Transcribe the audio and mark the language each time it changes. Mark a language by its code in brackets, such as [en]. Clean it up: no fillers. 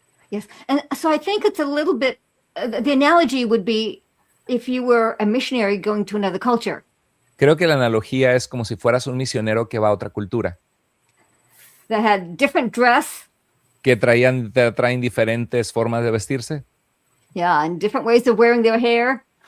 [en] Yes, and so I think it's a little bit, the analogy would be if you were a missionary going to another culture. [es] Creo que la analogía es como si fueras un misionero que va a otra cultura. [en] That had different dress. [es] Que traen diferentes formas de vestirse. [en] Yeah, and different ways of wearing their hair.